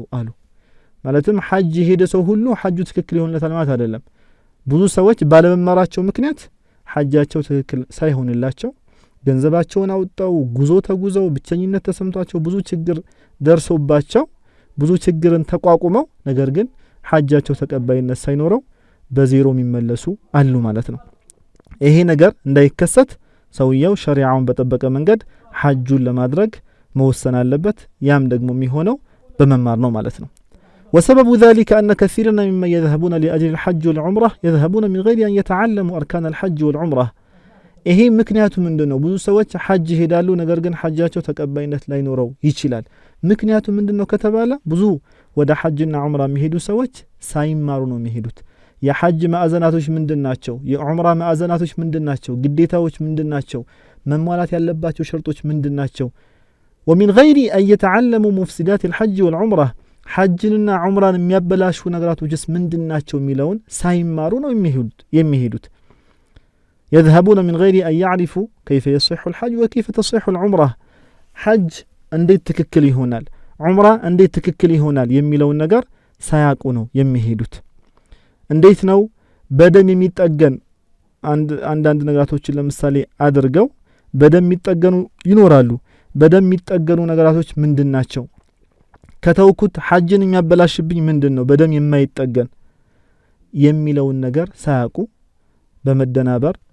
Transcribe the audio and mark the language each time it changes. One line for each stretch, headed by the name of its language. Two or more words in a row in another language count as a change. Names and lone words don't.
Amharic: አሉ። ማለትም ሐጅ ሄደ ሰው ሁሉ ሐጁ ትክክል ይሆንለታል ማለት አይደለም። ብዙ ሰዎች ባለመማራቸው ምክንያት ሐጃቸው ትክክል ሳይሆንላቸው ገንዘባቸውን አውጣው ጉዞ ተጉዘው ብቸኝነት ተሰምቷቸው ብዙ ችግር ደርሶባቸው ብዙ ችግርን ተቋቁመው ነገር ግን ሐጃቸው ተቀባይነት ሳይኖረው በዜሮ የሚመለሱ አሉ ማለት ነው። ይሄ ነገር እንዳይከሰት ሰውየው ሸሪዓውን በጠበቀ መንገድ ሐጁን ለማድረግ መወሰን አለበት ያም ደግሞ የሚሆነው በመማር ነው ማለት ነው
Arabic: وسبب ذلك أن كثيرا ممن يذهبون لأجل الحج والعمرة يذهبون من غير أن يتعلموا أركان الحج والعمرة
Amharic: ይሄ ምክንያቱ ምንድነው ብዙ ሰዎች ሐጅ ይሄዳሉ ነገር ግን ሐጃቸው ተቀባይነት ላይኖረው ይችላል ምክንያቱ ምንድነው ከተባለ ብዙ ወደ ሐጅና ዑምራ የሚሄዱ ሰዎች ሳይማሩ ነው የሚሄዱት የሐጅ ማዕዘናቶች ምንድናቸው የዑምራ ማዕዘናቶች ምንድናቸው ግዴታዎች ምንድናቸው መሟላት ያለባቸው ሸርጦች ምንድናቸው
Arabic: ومن غير أن يتعلموا مفسدات الحج والعمرة حجنا
Amharic: عمران የሚያበላሹ ነገራቶችስ ምንድናቸው የሚለውን ሳይማሩ ነው የሚሄዱት
Arabic: يذهبون من غير أن يعرفوا كيف يصح الحج وكيف تصح العمرة
Amharic: حج እንዴት ትክክል ይሆናል ዑምራ እንዴት ትክክል ይሆናል የሚለውን ነገር ሳያውቁ ነው የሚሄዱት እንዴት ነው በደም የሚጠገን አንዳንድ ነገራቶችን ለምሳሌ አድርገው በደም የሚጠገኑ ይኖራሉ በደም የሚጠገኑ ነገራቶች ምንድናቸው ከተውኩት ሐጅን የሚያበላሽብኝ ምንድነው በደም የማይጠገን የሚለውን ነገር ሳያውቁ በመደናበር